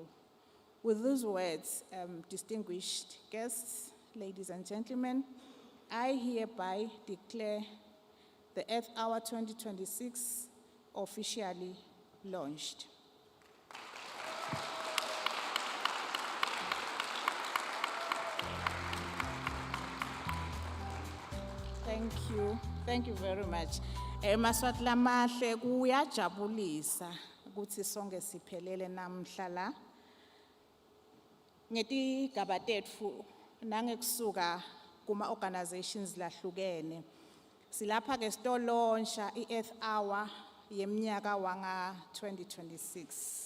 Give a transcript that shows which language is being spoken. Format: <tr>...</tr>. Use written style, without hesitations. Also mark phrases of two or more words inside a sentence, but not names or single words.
<en>With those words, distinguished guests, ladies and gentlemen, I hereby declare the Earth Hour 2026 officially launched. Thank you very much.</en> <ss>Maswati lamahle kuyajabulisa ukuthi sonke siphelele namhla la. Ngetigaba tetfu nangekusuka kuma organizations lahlukene. Silapha ke stolonsha i-Earth Hour yemnyaka wanga 2026.</ss>